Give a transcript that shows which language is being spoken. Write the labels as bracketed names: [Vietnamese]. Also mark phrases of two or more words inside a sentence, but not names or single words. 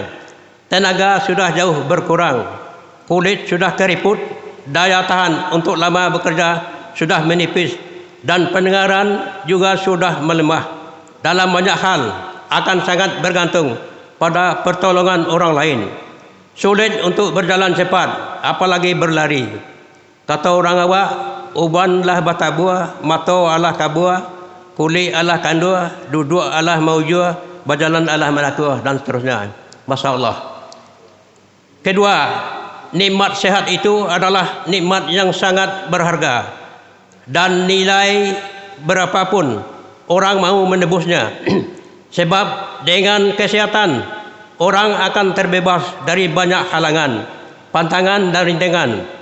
[Indonesian] Tenaga sudah jauh berkurang, kulit sudah keriput, daya tahan untuk lama bekerja sudah menipis, dan pendengaran juga sudah melemah. Dalam banyak hal akan sangat bergantung pada pertolongan orang lain. Sulit untuk berjalan cepat, apalagi berlari. Kata orang awak, [Minangkabau] ubanlah bata buah, mata alah kabua, kulit alah kandua, duduk alah maujua, berjalan alah melatua, [Indonesian] dan seterusnya. [Arabic] Masya Allah. [Indonesian] Kedua, nikmat sehat itu adalah nikmat yang sangat berharga dan nilai berapapun orang mau menebusnya. Sebab dengan kesehatan orang akan terbebas dari banyak halangan, pantangan dan rintangan.